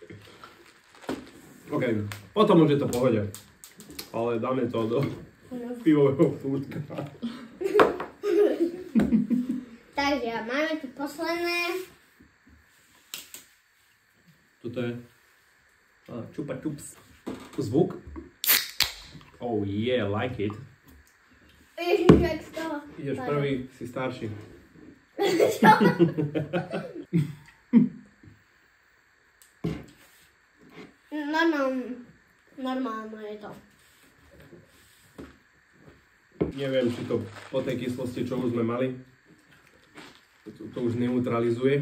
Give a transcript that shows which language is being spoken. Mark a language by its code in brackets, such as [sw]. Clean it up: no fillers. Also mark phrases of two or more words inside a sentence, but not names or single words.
[sk] OK, potom už je to v pohode. Ale dáme to do pivového fúrka. Takže máme tu posledné. Toto je čupa čups. Zvuk. [en] Oh yeah, like it. [sk] Ježiš, jak z toho. Ideš prvý, si starší. Normálne je to. Neviem, či to po tej kyslosti, čo už sme mali, to už neutralizuje.